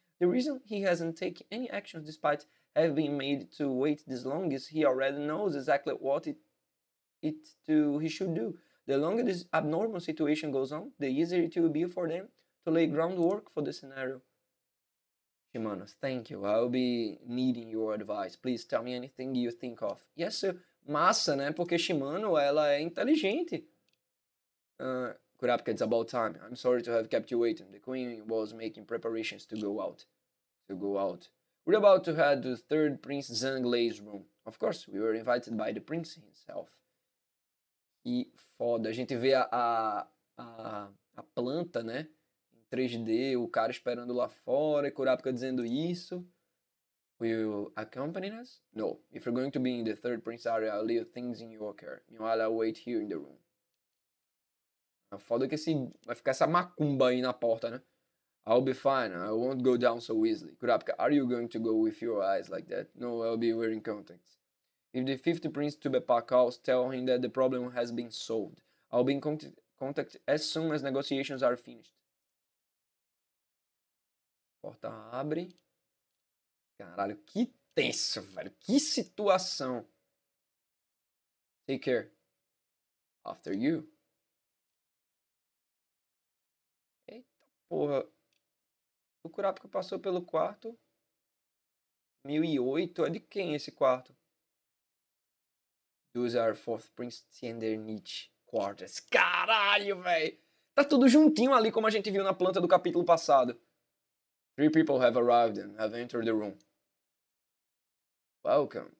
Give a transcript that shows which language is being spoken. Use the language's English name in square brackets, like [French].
[English] The reason he hasn't taken any actions despite having been made to wait this long is he already knows exactly what he should do. The longer this abnormal situation goes on, the easier it will be for them to lay groundwork for the scenario. Shimano, thank you. I'll be needing your advice. Please tell me anything you think of. Yes, sir. [Portuguese] Massa, né? Porque Shimano, ela é inteligente. [English] Kurapika, it's about time. I'm sorry to have kept you waiting. The queen was making preparations to go out. We're about to head to third Prince Zhang Lei's room. Of course, we were invited by the prince himself. [Portuguese] E foda, a gente vê a planta, né? Em 3D, o cara esperando lá fora, e Kurapika dizendo isso. [English] Will you accompany us? No. If you're going to be in the third prince area, I'll leave things in your care. Meanwhile, I'll wait here in the room. [Portuguese] Foda que vai ficar essa macumba aí na porta, né? [English] I'll be fine. I won't go down so easily. Kurapika, are you going to go with your eyes like that? No, I'll be wearing contacts. If the fifth prince Tubepa calls, tell him that the problem has been solved. I'll be in contact as soon as negotiations are finished. [Portuguese] Porta abre. Caralho, que tenso, velho. Que situação. [English] Take care. After you. [Portuguese] Eita porra. O Kurapika passou pelo quarto. 1008. É de quem esse quarto? [English] Those are fourth prince and their niche quarters. [Portuguese] Caralho, velho. Tá tudo juntinho ali, como a gente viu na planta do capítulo passado. [English] 3 people have arrived and have entered the room. Welcome.